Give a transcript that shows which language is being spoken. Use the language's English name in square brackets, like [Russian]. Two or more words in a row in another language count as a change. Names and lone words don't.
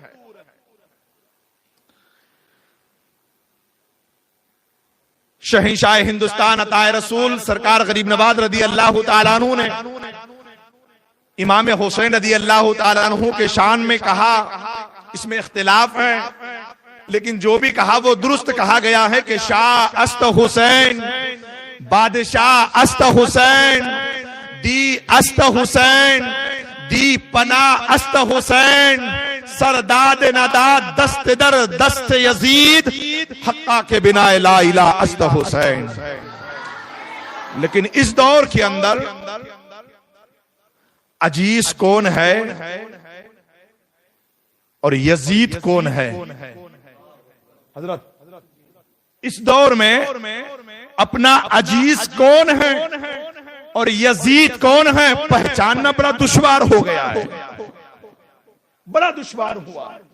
[Urdu] شہنشاہ ہندوستان عطائے رسول سرکار غریب نواز [Arabic] رضی اللہ تعالیٰ عنہ [Urdu] نے امام حسین رضی [Arabic] اللہ تعالیٰ عنہ [Urdu] کے شان میں کہا، اس میں اختلاف ہے لیکن جو بھی کہا وہ درست کہا گیا ہے کہ [Persian] شاہ است حسین، بادشاہ است حسین، دی است حسین، دی پناہ است حسین، سرداد نداد دست در دست یزید، حقا کے بنا لا الہ است حسین۔ [Urdu] لیکن اس دور کے اندر عزیز کون ہے اور یزید کون ہے؟ حضرت اس دور میں اپنا عزیز کون ہے اور یزید کون ہے پہچاننا بڑا دشوار ہو گیا ہے، بڑا دشوار ہوا